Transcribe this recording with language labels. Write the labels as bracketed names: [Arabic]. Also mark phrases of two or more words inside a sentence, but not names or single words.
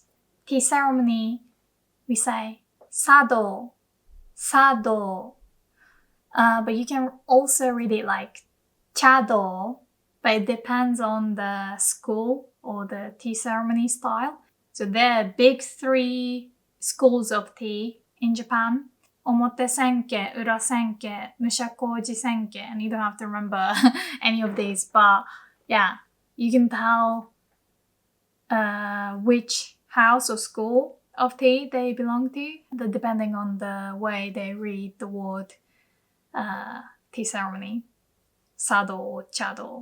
[English] Tea ceremony, we say sado, sado. But you can also read it like chado, but it depends on the school or the tea ceremony style. So there are big 3 schools of tea in Japan. Omote senke, ura senke, mushakoji senke, and you don't have to remember any of these, but yeah, you can tell which house or school of tea they belong to, depending on the way they read the word tea ceremony, sado or chado.